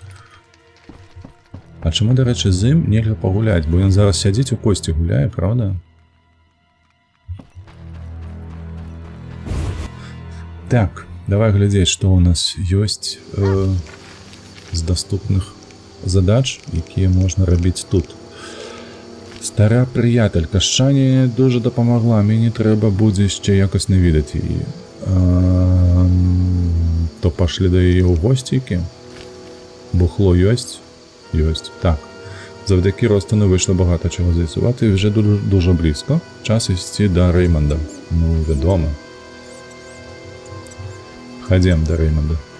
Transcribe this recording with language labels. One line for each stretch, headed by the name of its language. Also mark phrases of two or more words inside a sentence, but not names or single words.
Belarusian: А чаму, да рэчы, з ім нельга пагуляць, бо ён зараз сядзіць у косці гуляе, правда? Так, давай глядзець, што ў нас ёсць з даступных задач, якія можна рабіць тут. Стара прыятелька, Шчані дуже дапамагла, мені трэба будзе яшчэ якось навідаць яе.
Ukrainian: То пошли до її у гостійки.
Belarusian: Бухло ёсть? Ёсть. Так.
Ukrainian: Завдяки Ростону вийшло багато чого з'ясувати, і вже дуже близько. Час йти до Реймонда. Ну, відомо. Ходім до Реймонда.